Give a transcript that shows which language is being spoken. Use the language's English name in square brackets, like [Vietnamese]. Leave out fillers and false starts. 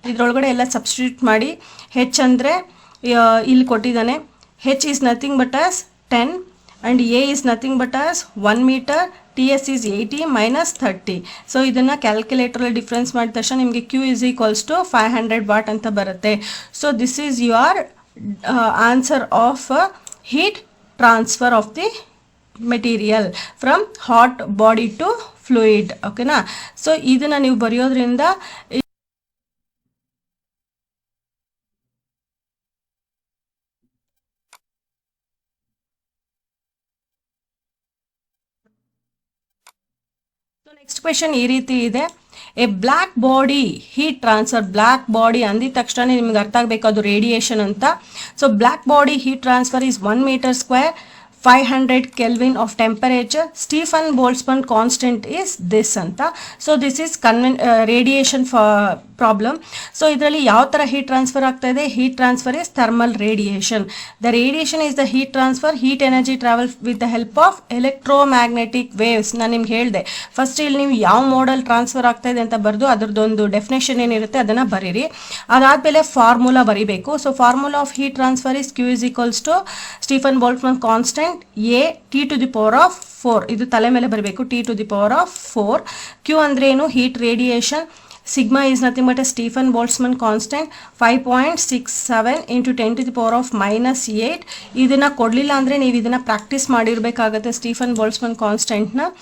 [Kannada] ಇದರೊಳಗಡೆ ಎಲ್ಲ ಸಬ್ಸ್ಟಿಟ್ಯೂಟ್ ಮಾಡಿ. H ಅಂದರೆ ಇಲ್ಲಿ ಕೊಟ್ಟಿದ್ದಾನೆ. [English] H is nothing but as 10 and A is nothing but as 1 metre. TS is 80 minus 30. [Kannada] So ಇದನ್ನು ಕ್ಯಾಲ್ಕುಲೇಟರಲ್ಲಿ ಡಿಫ್ರೆನ್ಸ್ ಮಾಡಿದ ತಕ್ಷಣ ನಿಮಗೆ [English] Q is equals to 500 watt [Kannada] ಅಂತ ಬರುತ್ತೆ. [English] So this is your answer of heat transfer of the material from hot body to fluid. [Kannada] ಓಕೆನಾ? So ಇದನ್ನ ನೀವು ಬರೆಯೋದ್ರಿಂದ next question ಈ ರೀತಿ ಇದೆ. [English] A black body heat transfer. [Kannada] Black body ಅಂದಿದ ತಕ್ಷಣ ನಿಮ್ಗೆ ಅರ್ಥ ಆಗಬೇಕು ಅದು ರೇಡಿಯೇಷನ್ ಅಂತ. [English] So black body heat transfer is 1 metre square, 500 Kelvin of temperature. Stephen Boltzmann constant is this ಅಂತ. So this is radiation problem. [Kannada] So ಇದರಲ್ಲಿ ಯಾವ ಥರ ಹೀಟ್ ಟ್ರಾನ್ಸ್ಫರ್ ಆಗ್ತಾ ಇದೆ? [English] Heat transfer is thermal radiation. The radiation is the heat transfer. Heat energy travel with the help of electromagnetic waves. [Kannada] ನಾನು ನಿಮ್ಗೆ ಹೇಳಿದೆ first ಇಲ್ಲಿ ನೀವು ಯಾವ ಮೋಡಲ್ ಟ್ರಾನ್ಸ್ಫರ್ ಆಗ್ತಾ ಇದೆ ಅಂತ ಬರೆದು ಅದರದ್ದೊಂದು ಡೆಫಿನೇಷನ್ ಏನಿರುತ್ತೆ ಅದನ್ನು ಬರೀರಿ. ಅದಾದಮೇಲೆ ಫಾರ್ಮುಲಾ ಬರೀಬೇಕು. [English] So formula of heat transfer is Q is equals to Stephen Boltzmann constant A T to the power of 4. [Kannada] ಇದು ತಲೆ ಮೇಲೆ ಬರಬೇಕು. [English] T to the power of 4. [Kannada] Q ಅಂದ್ರೆ ಏನು? Heat radiation. [English] Sigma is nothing but a Stephen Boltzmann constant 5.67 into 10 to the power of -8. [Kannada] ಇದನ್ನು ಕೊಡಲಿಲ್ಲ ಅಂದರೆ ನೀವು ಇದನ್ನು ಪ್ರಾಕ್ಟೀಸ್ ಮಾಡಿರಬೇಕಾಗತ್ತೆ ಸ್ಟೀಫನ್ ಬೋಲ್ಟ್ಸ್ಮನ್ ಕಾನ್ಸ್ಟೆಂಟ್ನ.